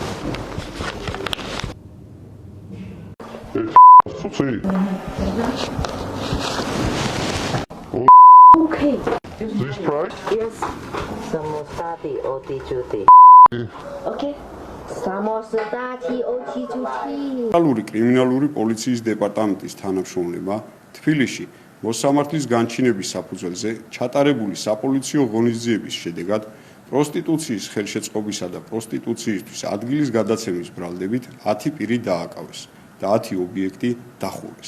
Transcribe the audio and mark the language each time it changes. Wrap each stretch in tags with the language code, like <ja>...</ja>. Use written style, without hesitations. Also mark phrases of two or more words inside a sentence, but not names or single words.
<en>See. Okay. This price? Yes. Samosati otichuti. Okay. Samosati otichuti.</en> <ka>ფედერალური კრიმინალური პოლიციის დეპარტამენტის თანამშრომლებმა თბილისში მოსამართლის განჩინების საფუძველზე ჩატარებული საპოლიციო ღონისძიების შედეგად პროსტიტუციის ხელშეწყობისა და პროსტიტუციისთვის ადგილის გადაცემის ბრალდებით 10 პირი დააკავეს და 10 ობიექტი დახურეს.</ka>